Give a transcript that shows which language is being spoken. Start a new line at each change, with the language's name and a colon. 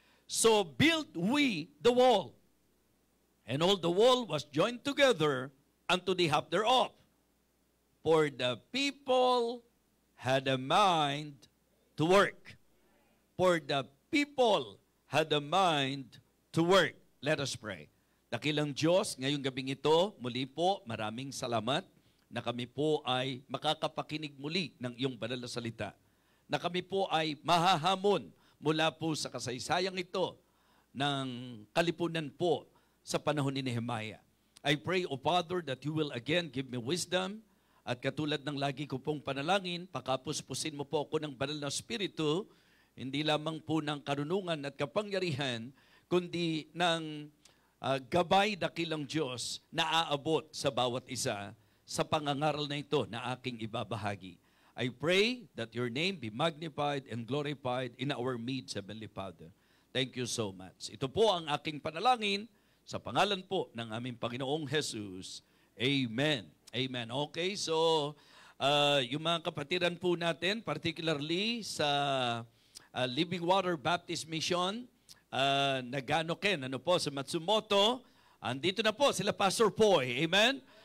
English: So built we the wall, and all the wall was joined together unto the half thereof, for the people had a mind to work. For the people had a mind to work. Let us pray.
Filipino: Dakilang Diyos, ngayong gabing ito, muli po, maraming salamat na kami po ay makakapakinig muli ng iyong banal na salita. Na kami po ay mahahamon mula po sa kasaysayang ito ng kalipunan po sa panahon ni Nehemiah.
English: I pray, O Father, that you will again give me wisdom
Filipino: At katulad ng lagi ko pong panalangin, pakapuspusin mo po ako ng banal na Espiritu, hindi lamang po ng karunungan at kapangyarihan, kundi ng gabay dakilang Diyos na aabot sa bawat isa sa pangangaral na ito na aking ibabahagi.
English: I pray that your name be magnified and glorified in our midst, Heavenly Father. Thank you so much.
Filipino: Ito po ang aking panalangin sa pangalan po ng aming Panginoong Jesus. Amen. Amen. Okay, so yung mga kapatiran po natin, particularly sa Living Water Baptist Mission, Nagano-ken, sa Matsumoto, andito na po sila Pastor Poy. Amen?